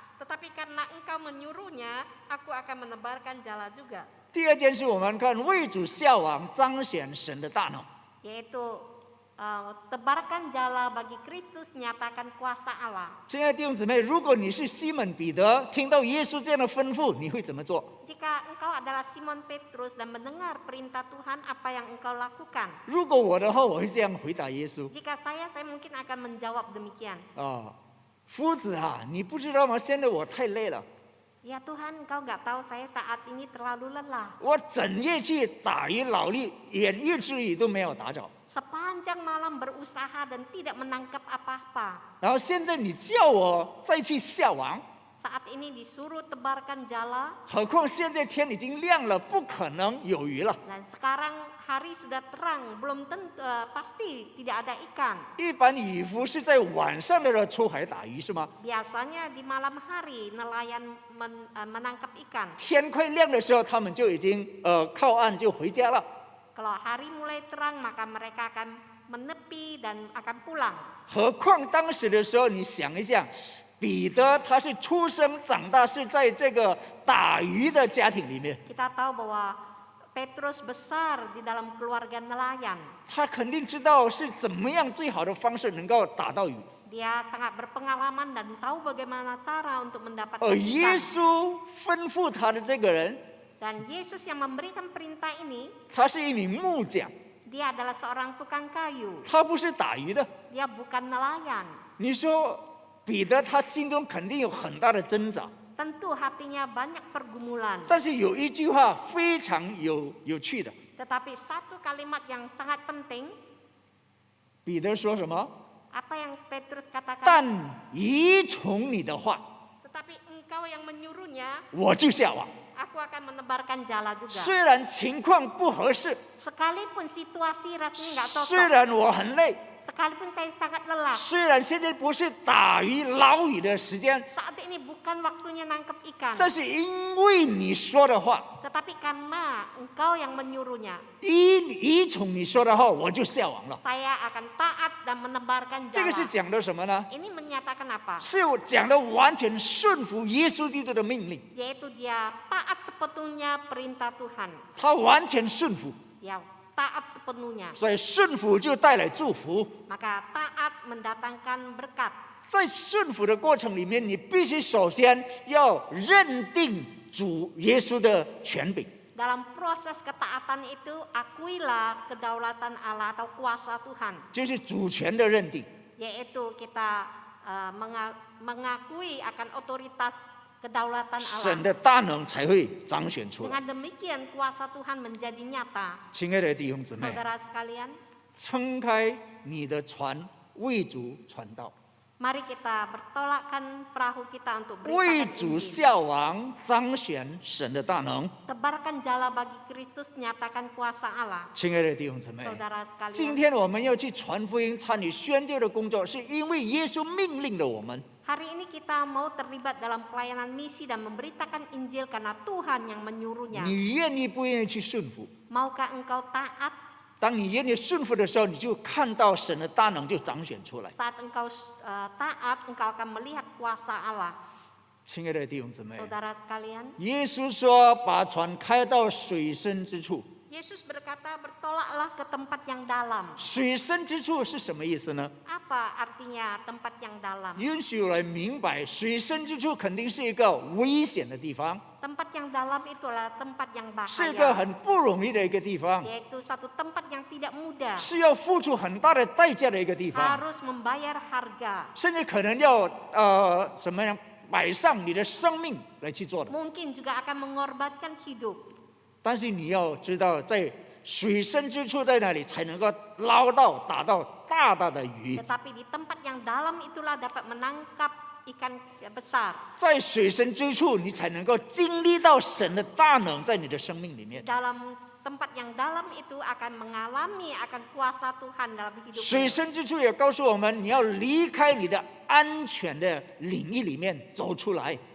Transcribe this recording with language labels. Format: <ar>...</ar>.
<id>Tetapi karena engkau menyuruhnya, aku akan menebarkan jala juga.</id> <zh>第二件事，我们看为主下网，彰显神的大能。</zh> <id>Yaitu tebarkan jala bagi Kristus, nyatakan kuasa Allah.</id> <zh>亲爱的弟兄姊妹，如果你是西门彼得，听到耶稣这样的吩咐，你会怎么做？</zh> <id>Jika engkau adalah Simon Petrus dan mendengar perintah Tuhan, apa yang engkau lakukan?</id> <zh>如果我的话，我会这样回答耶稣</zh> <id>Jika saya mungkin akan menjawab demikian.</id> <zh>啊，夫子啊，你不知道吗？现在我太累了，</zh> <id>Ya Tuhan, engkau nggak tahu saya saat ini terlalu lelah.</id> <zh>我整夜去打鱼劳力，连一只鱼都没有打着。</zh> <id>Sepanjang malam berusaha dan tidak menangkap apa-apa.</id> <zh>然后现在你叫我再去下网，</zh> <id>Saat ini disuruh tebarkan jala</id> <zh>何况现在天已经亮了，不可能有鱼了。</zh> <id>dan sekarang hari sudah terang, belum tentu pasti tidak ada ikan.</id> <zh>一般渔夫是在晚上的时候出海打鱼是吗？</zh> <id>Biasanya di malam hari nelayan menangkap ikan.</id> <zh>天快亮的时候，他们就已经靠岸就回家了。</zh> <id>Kalau hari mulai terang maka mereka akan menepi dan akan pulang.</id> <zh>何况当时的时候，你想一想，彼得他是出生长大是在这个打鱼的家庭里面，</zh> <id>Kita tahu bahwa Petrus besar di dalam keluarga nelayan.</id> <zh>他肯定知道是怎么样最好的方式能够打到鱼。</zh> <id>Dia sangat berpengalaman dan tahu bagaimana cara untuk mendapatkan</id> <zh>而耶</zh> <id>ikan.</id> <zh>稣吩咐他的这个人，</zh> <id>Dan Yesus yang memberikan perintah ini,</id> <zh>他是一名木匠，</zh> <id>dia adalah seorang tukang kayu.</id> <zh>他不是打鱼的。</zh> <id>Dia bukan nelayan.</id> <zh>你说彼得他心中肯定有很大的挣扎，</zh> <id>Tentu hatinya banyak pergumulan.</id> <zh>但是有一句话非常有趣的，</zh> <id>Tetapi satu kalimat yang sangat penting,</id> <zh>彼得说什么？</zh> <id>apa yang Petrus katakan?</id> <zh>但依从你的话，</zh> <id>Tetapi engkau yang menyuruhnya,</id> <zh>我就下网。</zh> <id>aku akan menebarkan jala juga.</id> <zh>虽然情况不合适，</zh> <id>Sekalipun situasi rasanya nggak</id> <zh>虽</zh> <id>cocok,</id> <zh>然我很累，</zh> <id>sekalipun saya sangat lelah,</id> <zh>虽然现在不是打鱼捞鱼的时间，</zh> <id>saat ini bukan waktunya nangkep ikan.</id> <zh>但是因为你说的话，</zh> <id>Tetapi karena engkau yang menyuruhnya,</id> <zh>依从你说的话，我就下网了。</zh> <id>saya akan taat dan menebarkan</id> <zh>这个是</zh> <id>jala.</id> <zh>讲的什么呢？</zh> <id>Ini menyatakan apa?</id> <zh>是我讲的完全顺服耶稣基督的命令，</zh> <id>Yaitu dia taat sepenuhnya perintah Tuhan.</id> <zh>他完全顺服。</zh> <id>Dia taat sepenuhnya.</id> <zh>所以顺服就带来祝福。</zh> <id>Maka taat mendatangkan berkat.</id> <zh>在顺服的过程里面，你必须首先要认定主耶稣的权柄。</zh> <id>Dalam proses ketaatan itu, akuilah kedaulatan Allah atau kuasa Tuhan.</id> <zh>就是主权的认定。</zh> <id>Yaitu kita mengakui akan otoritas kedaulatan</id> <zh>神</zh> <id>Allah.</id> <zh>的大能才会彰显出来。</zh> <id>Dengan demikian kuasa Tuhan menjadi nyata.</id> <zh>亲爱的弟兄姊妹，</zh> <id>Saudara sekalian,</id> <zh>撑开你的船，为主传道，</zh> <id>mari kita bertolakkan perahu kita untuk</id> <zh>为</zh> <id>beritakan</id> <zh>主效王，彰显神的大能。</zh> <id>Tebarkan jala bagi Kristus, nyatakan kuasa Allah.</id> <zh>亲爱的弟兄姊妹，</zh> <id>Saudara</id> <zh>今</zh> <id>sekalian,</id> <zh>天我们要去传福音、参与宣教的工作，是因为耶稣命令了我们。</zh> <id>hari ini kita mau terlibat dalam pelayanan misi dan memberitakan Injil karena Tuhan yang menyuruhnya.</id> <zh>你愿意不愿意去顺服？</zh> <id>Maukah engkau taat?</id> <zh>当你愿意顺服的时候，你就看到神的大能就彰显出来。</zh> <id>Saat engkau taat, engkau akan melihat kuasa Allah.</id> <zh>亲爱的弟兄姊妹，</zh> <id>Saudara sekalian,</id> <zh>耶稣说把船开到水深之处。</zh> <id>Yesus berkata bertolaklah ke tempat yang dalam.</id> <zh>水深之处是什么意思呢？</zh> <id>Apa artinya tempat yang dalam?</id> <zh>允许我来明白，水深之处肯定是一个危险的地方，</zh> <id>Tempat yang dalam itulah tempat yang</id> <zh>是一个</zh> <id>bahaya,</id> <zh>很不容易的一个地方，</zh> <id>yaitu satu tempat yang tidak mudah,</id> <zh>是要付出很大的代价的一个地方，</zh> <id>harus membayar harga.</id> <zh>甚至可能要什么样摆上你的生命来去做的。</zh> <id>Mungkin juga akan mengorbankan hidup.</id> <zh>但是你要知道，在水深之处在那里才能够捞到、打到大大的鱼。</zh> <id>Tetapi di tempat yang dalam itulah dapat menangkap ikan besar.</id> <zh>在水深之处，你才能够经历到神的大能在你的生命里面。</zh> <id>Dalam tempat yang dalam itu akan mengalami akan kuasa Tuhan dalam</id> <zh>水深之处也告诉我们，你要离开你的安全的领域里面走出来。</zh>